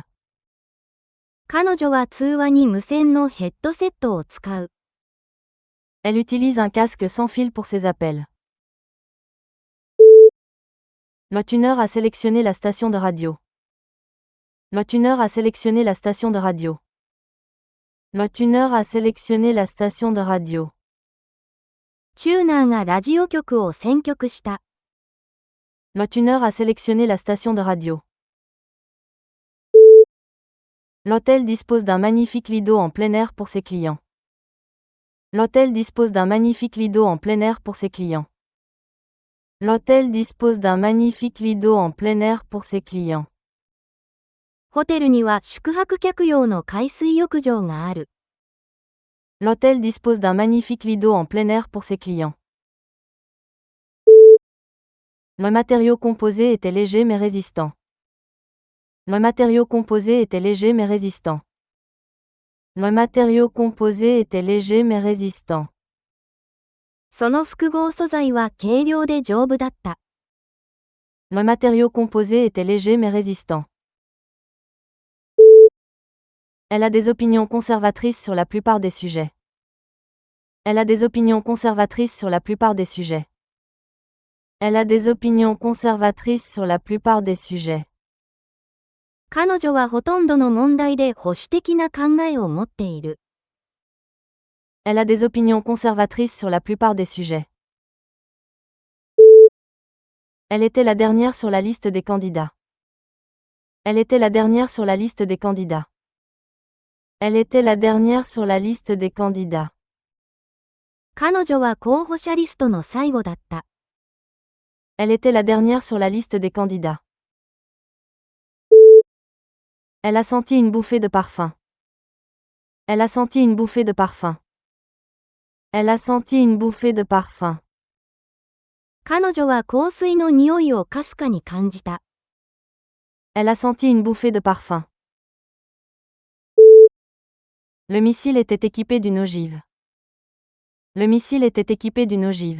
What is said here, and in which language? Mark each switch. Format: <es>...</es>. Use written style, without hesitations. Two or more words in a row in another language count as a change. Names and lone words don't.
<ja>彼女は通話に無線のヘッドセットを使う。</ja> <fr>Elle utilise un casque sans fil pour ses appels. Le tuner a sélectionné la station de radio. Le tuner a sélectionné la station de radio. Le tuner a sélectionné la station de radio.</fr> <ja>チューナーがラジオ局を選曲した。</ja> <fr>Le tuner a sélectionné la station de radio. L'hôtel dispose d'un magnifique lit d'eau en plein air pour ses clients. L'hôtel dispose d'un magnifique lit d'eau en plein air pour ses clients. L'hôtel dispose d'un magnifique lit d'eau en plein air pour ses clients.</fr> <ja>ホテルには宿泊客用の海水浴場がある。</ja> <fr>L'hôtel dispose d'un magnifique lit d'eau en plein air pour ses clients. Le matériau composé était léger mais résistant. Le matériau composé était léger mais résistant. Le matériau composé était léger mais résistant.</fr> <ja>その複合素材は軽量で丈夫だった。</ja> <fr>Le matériau composé était léger mais résistant. Elle a des opinions conservatrices sur la plupart des sujets. Elle a des opinions conservatrices sur la plupart des sujets. Elle a des opinions conservatrices sur la plupart des sujets.</fr> <ja>彼女はほとんどの問題で保守的な考えを持っている。</ja> <fr>Elle a des opinions conservatrices sur la plupart des sujets. Elle était la dernière sur la liste des candidats. Elle était la dernière sur la liste des candidats. Elle était la dernière sur la liste des candidats.</fr> <ja>彼女は候補者リストの最後だった。</ja> <fr>Elle était la dernière sur la liste des candidats. Elle a senti une bouffée de parfum. Elle a senti une bouffée de parfum. Elle a senti une bouffée de parfum.</fr> <ja>彼女は香水の匂いをかすかに感じた。</ja> <fr>Elle a senti une bouffée de parfum. Le missile était équipé d'une ogive. Le missile était équipé d'une ogive.</fr>